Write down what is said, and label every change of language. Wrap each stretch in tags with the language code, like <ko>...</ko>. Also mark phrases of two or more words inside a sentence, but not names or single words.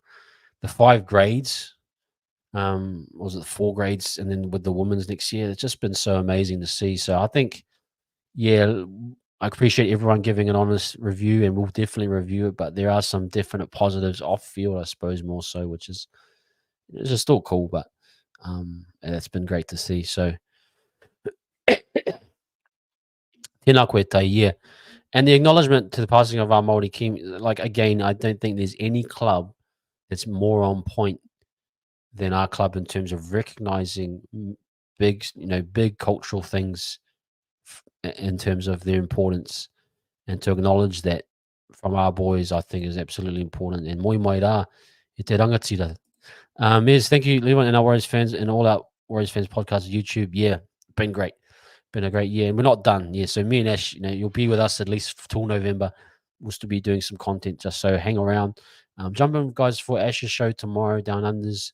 <en>The 5 grades, was it 4 grades, and then with the women's next year, it's just been so amazing to see. So I think, yeah, I appreciate everyone giving an honest review, and we'll definitely review it. But there are some definite positives off field, I suppose, more so, which is it's just still cool. But and it's been great to see.</en> <mi>So tēnā koe tai,</mi> <en>yeah. And the acknowledgement to the passing of our Māori King, like, again, I don't think there's any club that's more on point than our club in terms of recognizing big cultural things in terms of their importance, and to acknowledge that from our boys, I think is absolutely important.</en> <mi>And moi mai rā, e te rangatira.</mi> <en>Yes, thank you, everyone, and our Warriors fans and all our Warriors fans podcast, YouTube. Yeah, been great. Been a great year, and we're not done. Yeah, so me and Ash, you'll be with us at least till November. We'll still be doing some content, just so hang around. Jump in, guys, for Ash's show tomorrow, Down Unders.</en>